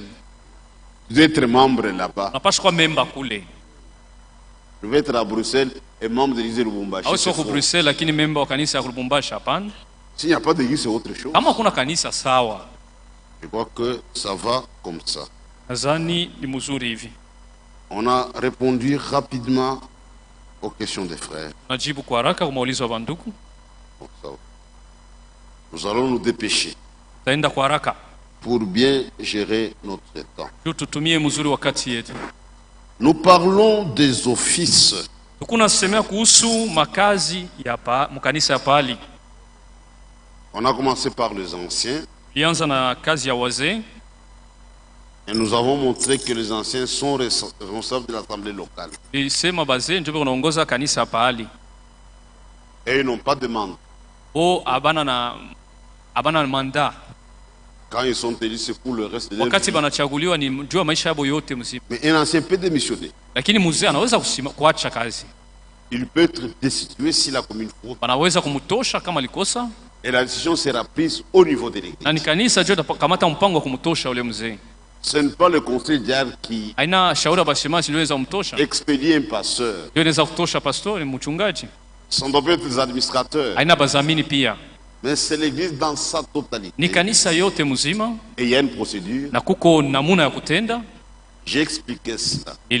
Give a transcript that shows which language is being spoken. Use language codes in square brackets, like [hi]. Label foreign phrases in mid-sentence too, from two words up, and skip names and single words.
[fr] Tu dois être membre là-bas. Je vais être à Bruxelles et membre de l'église de Lubumbashi. S'il n'y a pas d'église, c'est autre chose. Je crois que ça va comme ça. On a répondu rapidement Aux questions des frères. [sw] Najibu kwa haraka kwa maulizo ya bandugu. [fr] Nous allons nous dépêcher. [sw] Taenda kwa haraka. [fr] Pour bien gérer notre temps. [sw] Tutumie mzuri wakati yetu. [fr] Nous parlons des offices. [sw] Tunasemea kuhusu makazi ya mkanisa ya pali. [fr] On a commencé par les anciens. [sw] Tulianza na kazi ya wazee. [fr] Et nous avons montré que les anciens sont responsables de l'assemblée locale. [sw] Tulisema bazee ndio wanaongoza kanisa pali. [fr] Et ils n'ont pas de mandat. [sw] Abana na mandat. [fr] Quand ils sont élus, c'est pour le reste de leur vie. [sw] Wakati banachaguliwa ni jua maisha yao yote mzima. [fr] Mais un ancien peut démissionner. [sw] Lakini mzee anaweza kuacha kazi. [fr] Il peut être destitué s'il a commis une faute. [sw] Banaweza kumtosha kama alikosa. [fr] Et la décision sera prise au niveau de l'église. [sw] Na ni kanisa ndio kamata mpango wa kumtosha ule mzee. [fr] Ce n'est pas le conseil diacre qui expédie un pasteur. Ce ne doit pas être les administrateurs. Mais c'est l'église dans sa totalité. Et il y a une procédure. J'ai expliqué cela.